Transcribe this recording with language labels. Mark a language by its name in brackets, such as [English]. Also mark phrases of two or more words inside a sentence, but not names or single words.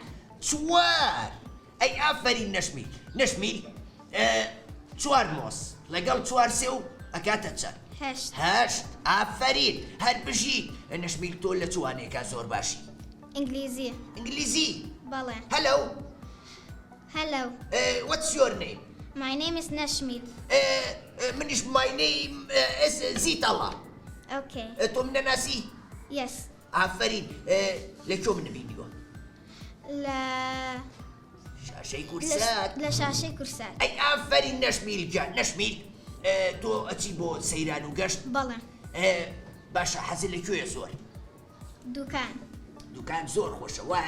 [Central Kurdish] ئەی ئافەرین نەشمیل چوار مۆس لەگەڵ چوار سێ و ئەکاتە چەند؟ هەشت ئافەرین هەر بژیت نەشمیل تۆ لە چوانێکە زۆر باشی ئینگلیزی بەڵێ Hello. [English] What's your name? My name is Nashmil. My name is Zitala. Okay. [Central Kurdish] تۆ منە ناسی؟ [English] Yes. [Central Kurdish] ئافەرین لە کۆ منەبینیوە؟ لە شاشەی کورسات. لە شاشەی کورسات. ئەی ئافەرین نەشمیل جان نەشمیل تۆ ئەچی بۆ سەیران و گەشت؟ بەڵێ. باشە حەزت لەکوێیە زۆر؟ دوکان زۆر خۆشە وایە؟